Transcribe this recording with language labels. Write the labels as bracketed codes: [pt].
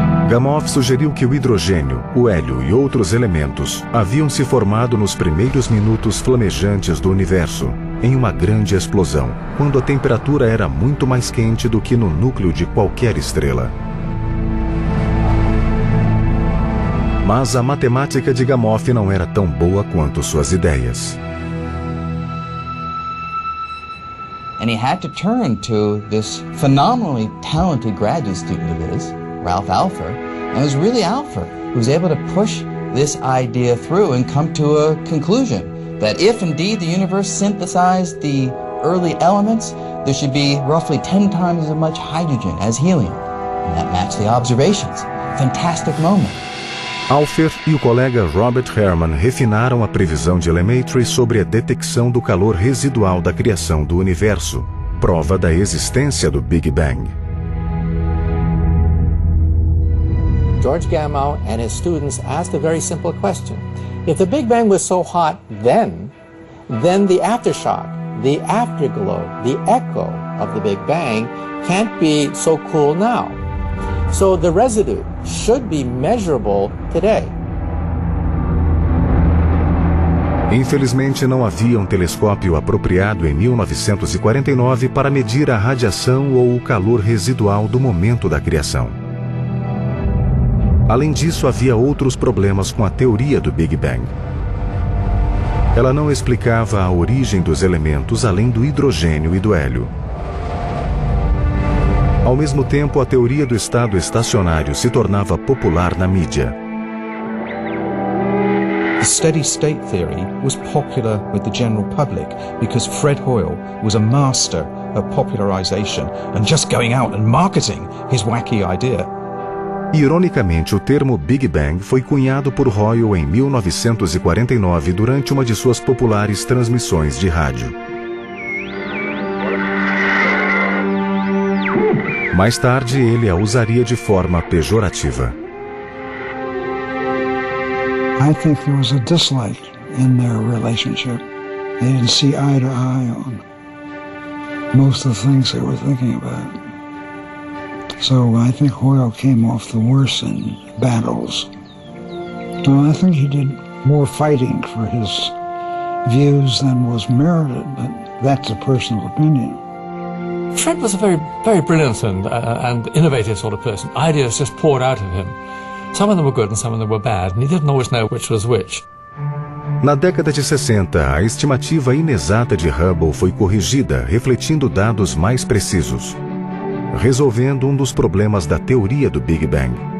[pt] Gamow sugeriu que o hidrogênio, o hélio e outros elementos haviam se formado nos primeiros minutos flamejantes do universo, em uma grande explosão, quando a temperatura era muito mais quente do que no núcleo de qualquer estrela. Mas a matemática de Gamow não era tão boa quanto suas ideias. [en] And he had to turn to this phenomenally talented graduate student of his, Ralph Alpher. And it was really Alpher who was able to push this idea through and come to a conclusion that if indeed the universe synthesized the early elements, there should be roughly 10 times as much hydrogen as helium. And that matched the observations. Fantastic moment. [pt] Alpher e o colega Robert Herrmann refinaram a previsão de Lemaître sobre a detecção do calor residual da criação do universo, prova da existência do Big Bang. [en] George Gamow and his students asked a very simple question. If the Big Bang was so hot then the aftershock, the afterglow, the echo of the Big Bang can't be so cool now. So the residue should be measurable today. [pt] Infelizmente, não havia um telescópio apropriado em 1949 para medir a radiação ou o calor residual do momento da criação. Além disso, havia outros problemas com a teoria do Big Bang. Ela não explicava a origem dos elementos além do hidrogênio e do hélio. Ao mesmo tempo, a teoria do estado estacionário se tornava popular na mídia. [en] The steady state theory was popular with the general public because Fred Hoyle was a master of popularization and just going out and marketing his wacky idea. [pt] Ironicamente, o termo Big Bang foi cunhado por Hoyle em 1949 durante uma de suas populares transmissões de rádio. Mais tarde, ele a usaria de forma pejorativa. [en] I think there was a dislike in their relationship. They didn't see eye to eye on most of the things they were thinking about. So I think Hoyle came off the worse in battles. So I think he did more fighting for his views than was merited, but that's a personal opinion. Fred was a very, very brilliant and innovative sort of person. Ideas just poured out of him. Some of them were good and some of them were bad, and he didn't always know which was which. [pt] Na década de 60, a estimativa inexata de Hubble foi corrigida, refletindo dados mais precisos, resolvendo um dos problemas da teoria do Big Bang.